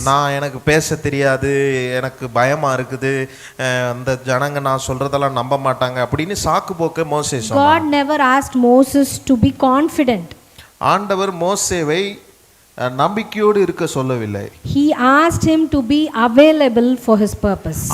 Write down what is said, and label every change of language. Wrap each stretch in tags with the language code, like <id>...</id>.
<ta>நான் எனக்கு பேச தெரியாது, எனக்கு பயமா இருக்குது, அந்த ஜனங்க நான் சொல்றதெல்லாம் நம்ப மாட்டாங்க அப்படின்னு சாக்குப்போக்க மோசே சொன்னான்.</ta> <en>God never asked Moses to be confident.</en> <ta>ஆண்டவர் மோசேவை நம்பிக்கையோடு இருக்க சொல்லவில்லை.</ta> <en>He asked him to be available for his purpose.</en>